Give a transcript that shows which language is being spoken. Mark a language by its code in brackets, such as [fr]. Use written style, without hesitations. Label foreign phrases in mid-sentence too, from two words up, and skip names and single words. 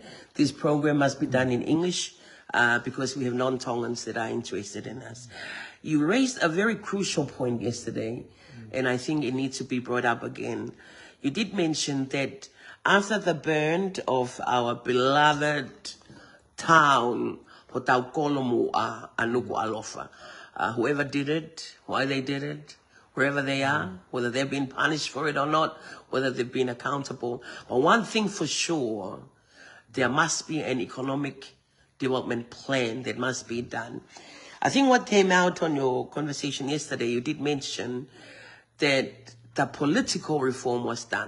[en] This program must be done in English because we have non-Tongans that are interested in us. You raised a very crucial point yesterday, and I think it needs to be brought up again. You did mention that after the burn of our beloved town [to] ho tau kolomu a anuku alofa. [en] Whoever did it, why they did it, wherever they are, whether they've been punished for it or not, whether they've been accountable. But one thing for sure, there must be an economic development plan that must be done. I think what came out on your conversation yesterday, you did mention that the political reform was done.